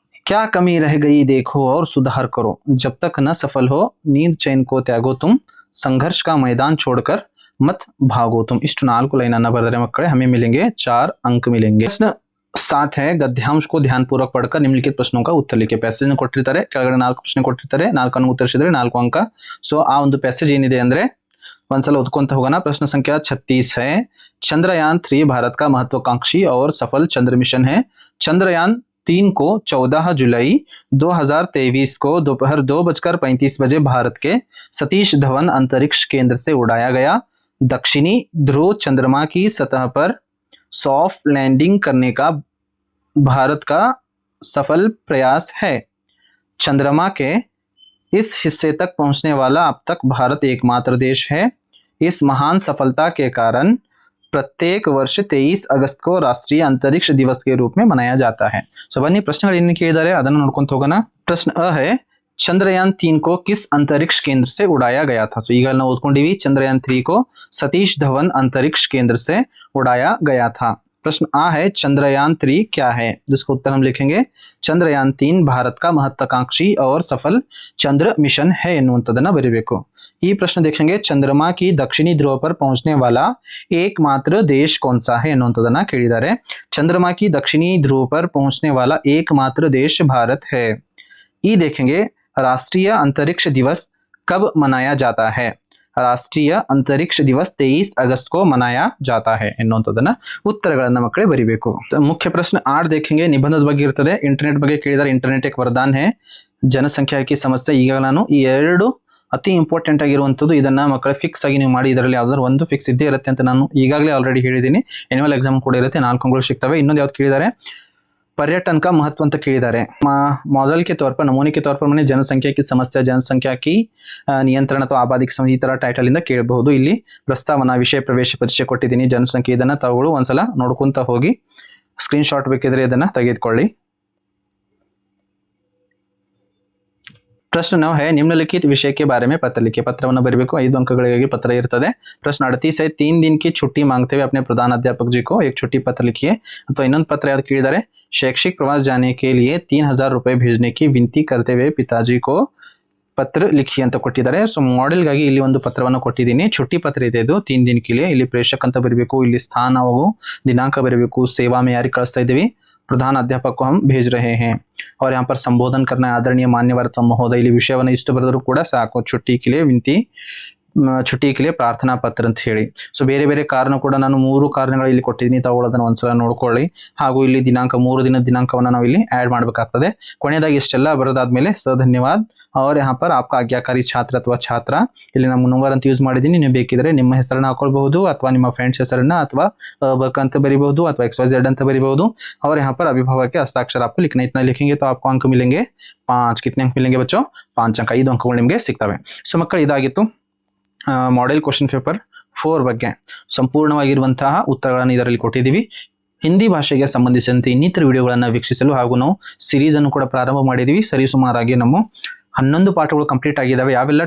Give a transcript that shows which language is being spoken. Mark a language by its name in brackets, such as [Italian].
[Hindi] क्या कमी रह गई देखो और सुधार करो. जब तक न सफल हो नींद चैन को त्यागो तुम. संघर्ष का मैदान छोड़कर मत भागो तुम. [Kannada] इಷ್ಟು 4 ಲೈನ್ ಅನ್ನು ಬರೆದರೆ ಮಕ್ಕಳೇ [Hindi] हमें मिलेंगे 4 अंक मिलेंगे. प्रश्न 7 है. गद्यांश को ध्यानपूर्वक पढ़कर निम्नलिखित प्रश्नों का उत्तर लिखिए. [Kannada] पैसेज ಕೊಟ್ಟಿರ್ತಾರೆ, ಕೆಳಗಡೆ 4 ಪ್ರಶ್ನೆ ಕೊಟ್ಟಿರ್ತಾರೆ, 4 ಅನ್ನು ಉತ್ತರಿಸಿದ್ರೆ 4 अंक. ಸೊ ಆ ಒಂದು ಪ್ಯಾಸೇಜ್ ಏನಿದೆ ಅಂದ್ರೆ ಒಂದ್ಸಲ ಓದ್ಕೊಂತ ಹೋಗೋಣ. [Hindi] प्रश्न संख्या 36 है. चंद्रयान 3 भारत का महत्वाकांक्षी और सफल चंद्र मिशन है. चंद्रयान 3 को 14 जुलाई 2023 को दोपहर 2:35 बजे भारत के सतीश धवन अंतरिक्ष केंद्र से उड़ाया गया. दक्षिणी ध्रुव चंद्रमा की सतह पर सॉफ्ट लैंडिंग करने का भारत का सफल प्रयास है. चंद्रमा के इस हिस्से तक पहुंचने वाला अब तक भारत एकमात्र देश है. इस महान सफलता के कारण प्रत्येक वर्ष 23 अगस्त को राष्ट्रीय अंतरिक्ष दिवस के रूप में मनाया जाता है. [Kannada] सो बन्नी प्रश्नಗಳು ಏನು ಕೇಳಿದ್ದಾರೆ ಅದನ್ನು ನೋಡ್ಕೊಂತ ಹೋಗೋಣ. [Hindi] प्रश्न अ है. चंद्रयान 3 को किस अंतरिक्ष केंद्र से उड़ाया गया था. [Kannada] सो ಈಗ ನಾವು ಓದ್ಕೊಂಡಿವಿ. [Hindi] चंद्रयान 3 को सतीश धवन अंतरिक्ष केंद्र से उड़ाया गया था. प्रश्न आ है. चंद्रयान 3 क्या है, जिसका उत्तर हम लिखेंगे चंद्रयान 3 भारत का महत्वाकांक्षी और सफल चंद्र मिशन है [Kannada] ಎನ್ನುವಂತದನ್ನ ಬರೀಬೇಕು. ಈ ಪ್ರಶ್ನೆ [Hindi] देखेंगे चंद्रमा की दक्षिणी ध्रुव पर पहुंचने वाला एकमात्र देश कौन सा है [Kannada] ಎನ್ನುವಂತದನ್ನ ಕೇಳಿದ್ದಾರೆ. [Hindi] चंद्रमा की दक्षिणी ध्रुव पर पहुंचने वाला एकमात्र देश भारत है. ई देखेंगे राष्ट्रीय अंतरिक्ष दिवस कब मनाया जाता है. [Kannada] ರಾಷ್ಟ್ರೀಯ ಅಂತರಿಕ್ಷ ದಿವಸ [Hindi] 23 अगस्त को मनाया जाता है [Kannada] ಎನ್ನುವಂತದನ್ನ ಉತ್ತರಗಳನ್ನ ಮಕ್ಕಳೇ ಬರಿಬೇಕು. ಮುಖ್ಯ ಪ್ರಶ್ನೆ 8 देखेंगे ನಿಬಂಧದ ಬಗ್ಗೆ ಇರ್ತದೆ. ಇಂಟರ್ನೆಟ್ ಬಗ್ಗೆ ಕೇಳಿದರೆ ಇಂಟರ್ನೆಟ್ [Hindi] एक वरदान है. [Kannada] ಜನಸಂಖ್ಯಾ की ಸಮಸ್ಯೆ. ಈಗ ನಾನು ಈ ಎರಡು ಅತಿ ಇಂಪಾರ್ಟೆಂಟ್ ಆಗಿರುವಂತದ್ದು, ಇದನ್ನ ಮಕ್ಕಳೇ ಫಿಕ್ಸ್ ಆಗಿ ನೀವು ಮಾಡಿ ಇದರಲ್ಲಿ ಯಾವ್ದಾದ್ರು ಒಂದು ಫಿಕ್ಸ್ ಇದ್ದೇ ಇರುತ್ತೆ ಅಂತ ನಾನು ಈಗಾಗಲೇ ಆಲ್ರೆಡಿ ಹೇಳಿದ್ದೀನಿ. ಎನ್ಯುವಲ್ ಎಕ್ಸಾಮ್ ಕೂಡ ಇರುತ್ತೆ, 4 ಅಂಕಗಳು ಸಿಗ್ತವೆ. ಇನ್ನೊಂದು ಯಾವ್ದು ಕೇಳಿದ್ದಾರೆ, [Hindi] पर्यटन का महत्व [Kannada] ಅಂತ ಕೇಳಿದ್ದಾರೆ. [Hindi] मॉडल के तौर पर, नमूने के तौर पर मैंने जनसंख्या की समस्या, जनसंख्या की नियंत्रण ಅಥವಾ ಆಬಾದಿ की समस्या [Kannada] ಈ ತರ ಟೈಟಲ್ ಇಂದ ಕೇಳಬಹುದು. ಇಲ್ಲಿ ಪ್ರಸ್ತಾವನಾ ವಿಷಯ ಪ್ರವೇಶ ಪರೀಕ್ಷೆ ಕೊಟ್ಟಿದ್ದೀನಿ. ಜನಸಂಖ್ಯೆ ಇದನ್ನ ತಾವುಗಳು ಒಂದ್ಸಲ ನೋಡ್ಕೊಂತ ಹೋಗಿ, ಸ್ಕ್ರೀನ್ ಶಾಟ್ ಬೇಕಿದ್ರೆ ಇದನ್ನ ತೆಗೆದುಕೊಳ್ಳಿ. [Hindi] प्रश्न 9 है. निम्नलिखित विषय के बारे में पत्र लिखिए. [Kannada] ಪತ್ರವನ್ನು ಬರೆಯಬೇಕು. [Hindi] 5 अंकಗಳಿಗೆ पत्र ಇರ್ತದೆ. प्रश्न 38 है. 3 दिन की छुट्टी मांगते हुए अपने प्रधान अध्यापक जी को एक छुट्टी पत्र लिखिए. [Kannada] ಅಥವಾ ಇನ್ನೊಂದು [Hindi] पत्र [Kannada] ಯಾವುದು ಕೇಳಿದ್ದಾರೆ, [Hindi] शैक्षिक प्रवास जाने के लिए 3000 रुपए भेजने की विनती करते हुए पिताजी को पत्र लिखिए [Kannada] ಅಂತ ಕೊಟ್ಟಿದ್ದಾರೆ. ಸೊ ಮಾಡೆಲ್ ಗಾಗಿ ಇಲ್ಲಿ ಒಂದು ಪತ್ರವನ್ನು ಕೊಟ್ಟಿದ್ದೀನಿ. [Hindi] छुट्टी पत्र [Kannada] ಇದೆ ಇದು [Hindi] 3 दिन के लिए. [Kannada] ಇಲ್ಲಿ ಪ್ರೇಷಕ್ ಅಂತ ಬರಬೇಕು, ಇಲ್ಲಿ ಸ್ಥಾನ ಹಾಗೂ ದಿನಾಂಕ ಬರಬೇಕು, ಸೇವಾ में ಯಾರಿಗೆ ಕಳಿಸ್ತಾ ಇದ್ದೀವಿ, [Hindi] प्रधान अध्यापक को हम भेज रहे हैं, और यहाँ पर संबोधन करना है, आदरणीय मान्यवर महोदय. [Kannada] ಇಲ್ಲಿ ವಿಷಯವನ್ನು ಇಷ್ಟು ಬರೆದರೂ ಕೂಡ ಸಾಕು. [Hindi] छुट्टी के लिए विनती छुट्टी के लिए प्रार्थना पत्र [Kannada] ಅಂತ ಹೇಳಿ. ಸೊ ಬೇರೆ ಬೇರೆ ಕಾರಣ ಕೂಡ ನಾನು 3 ಕಾರಣಗಳು ಇಲ್ಲಿ ಕೊಟ್ಟಿದ್ದೀನಿ, ತಗೊಳ್ಳೋದನ್ನ ಒಂದ್ಸಲ ನೋಡ್ಕೊಳ್ಳಿ. ಹಾಗೂ ಇಲ್ಲಿ ದಿನಾಂಕ 3 ದಿನದ ದಿನಾಂಕವನ್ನ ನಾವು ಇಲ್ಲಿ ಆಡ್ ಮಾಡಬೇಕಾಗ್ತದೆ. ಕೊನೆಯದಾಗಿ ಇಷ್ಟೆಲ್ಲ ಬರೋದಾದ್ಮೇಲೆ ಧನ್ಯವಾದ [Hindi] और यहाँ पर आपका आज्ञाकारी छात्र [Kannada] ಅಥವಾ ಛಾತ್ರ, ಇಲ್ಲಿ ನಾನು ನಂಬರ್ ಅಂತ ಯೂಸ್ ಮಾಡಿದ್ದೀನಿ. ನೀವು ಬೇಕಿದ್ರೆ ನಿಮ್ಮ ಹೆಸರನ್ನ ಹಾಕೊಳ್ಬಹುದು ಅಥವಾ ನಿಮ್ಮ ಫ್ರೆಂಡ್ಸ್ ಹೆಸರನ್ನ ಅಥವಾ बक ಅಂತ ಬರೀಬಹುದು ಅಥವಾ XYZ ಅಂತ ಬರೀಬಹುದು. [Hindi] और यहाँ पर अभिभावक के हस्ताक्षर आपको लिखना, इतना लिखेंगे तो आपको अंक मिलेंगे 5. कितने अंक मिलेंगे बच्चों? [Kannada] 5 अंक. 5 ಅಂಕಗಳು ನಿಮಗೆ ಸಿಗ್ತವೆ. ಸೊ ಮಕ್ಕಳು ಇದಾಗಿತ್ತು ಮಾಡೆಲ್ ಕ್ವಶನ್ ಪೇಪರ್ 4 ಬಗ್ಗೆ ಸಂಪೂರ್ಣವಾಗಿರುವಂತಹ ಉತ್ತರಗಳನ್ನು ಇದರಲ್ಲಿ ಕೊಟ್ಟಿದ್ದೀವಿ. ಹಿಂದಿ ಭಾಷೆಗೆ ಸಂಬಂಧಿಸಿದಂತೆ ಇನ್ನಿತರ ವಿಡಿಯೋಗಳನ್ನು ವೀಕ್ಷಿಸಲು ಹಾಗೂ ನಾವು ಸಿರೀಸ್ ಅನ್ನು ಕೂಡ ಪ್ರಾರಂಭ ಮಾಡಿದ್ದೀವಿ. ಸರಿಸುಮಾರಾಗಿ ನಮ್ಮ 11 ಪಾಠಗಳು ಕಂಪ್ಲೀಟ್ ಆಗಿದ್ದಾವೆ. ಯಾವೆಲ್ಲ?